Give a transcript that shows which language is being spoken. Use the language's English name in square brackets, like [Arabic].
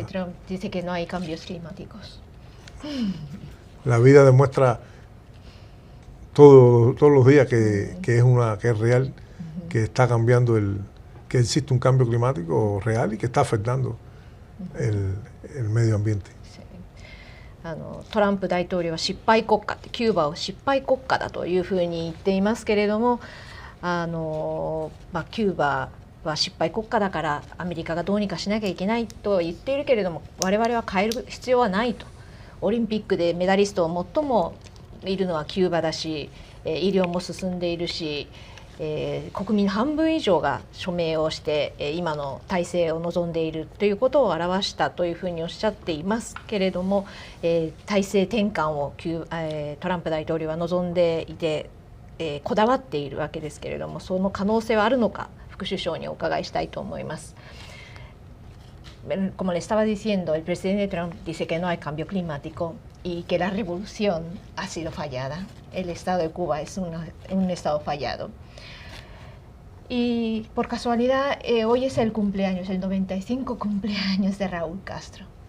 [Spanish] El presidente Trump dice que no hay cambios climáticos. La vida demuestra todos los días que es real, que está cambiando que existe un cambio climático real y que está afectando el medio ambiente. [Japanese] トランプ大統領は失敗国家って、キューバを失敗国家だというふうに言っていますけれども、キューバは失敗国家だからアメリカがどうにかしなきゃいけないと言っているけれども、我々は変える必要はないと。オリンピックでメダリストを最もいるのはキューバだし、医療も進んでいるし、国民半分以上が署名をして今の体制を望んでいるということを表したというふうにおっしゃっていますけれども、体制転換をトランプ大統領は望んでいて、こだわっているわけですけれども、その可能性はあるのか、副首相にお伺いしたいと思います。 [Spanish] Como le estaba diciendo, el presidente Trump dice que no hay cambio climático y que la revolución ha sido fallada. El estado de Cuba es un estado fallado. Y por casualidad, hoy es el cumpleaños, el 95 cumpleaños de Raúl Castro.